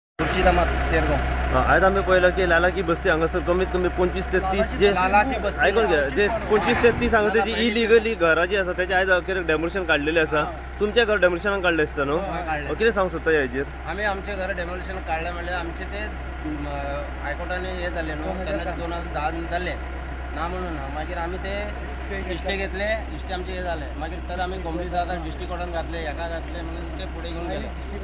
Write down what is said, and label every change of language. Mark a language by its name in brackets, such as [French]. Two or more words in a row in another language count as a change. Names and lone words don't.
[Marathi] मुर्शिदाबाद तेरगाव। आज आम्ही पहिलं की लाला की बस्ती हांगासर कमीत कमी 25 ते 30 जे लालाची बस्ती [Konkani] ऐकून घ्या, जे 25 ते 30 हांगासर जी इलिगली घरां जी आसा त्याचे आयज डेमोलिशन काढलेले आसा। तुमच्या घर डेमोलिशनाक काढले आसता न्हू? कितें सांगू सोदता हेजेर? आम्ही आमचे घर डेमोलिशन काढले म्हणजे आमचे ते हायकोर्टाने हे झाले न्हू, तेन्ना 2010 जाले ना म्हणून मागीर आमी ते इश्टे घेतले, इश्टे आमचे हे झाले मागीर तर आमी गोमली जाता डिस्ट्रिक्ट कोर्टान घातले, हेका घातले म्हणून ते फुडें घेवन गेले।